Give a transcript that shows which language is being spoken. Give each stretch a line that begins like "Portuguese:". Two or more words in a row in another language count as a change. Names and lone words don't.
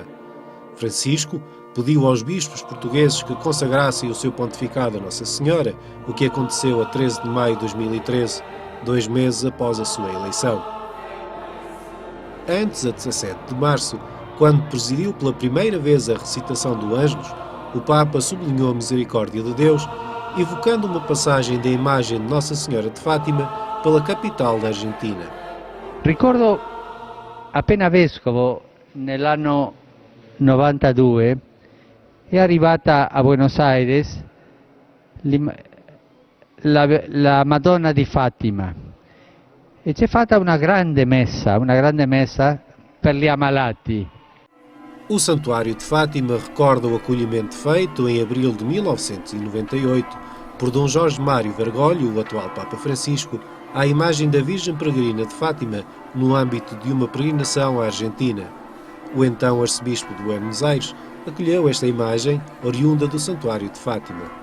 Portuguese: Francisco pediu aos bispos portugueses que consagrassem o seu pontificado a Nossa Senhora, o que aconteceu a 13 de maio de 2013, 2 meses após a sua eleição. Antes, a 17 de março, quando presidiu pela primeira vez a recitação do Ângelus, o Papa sublinhou a misericórdia de Deus, evocando uma passagem da imagem de Nossa Senhora de Fátima pela capital da Argentina.
Italian: Ricordo appena vescovo nell'anno 92 è arrivata a Buenos Aires la Madonna di Fatima e c'è fatta una grande messa per gli ammalati.
Portuguese: O Santuário de Fátima recorda o acolhimento feito em abril de 1998 por Dom Jorge Mário Bergoglio, o atual Papa Francisco, à imagem da Virgem Peregrina de Fátima no âmbito de uma peregrinação à Argentina. O então arcebispo de Buenos Aires acolheu esta imagem oriunda do Santuário de Fátima.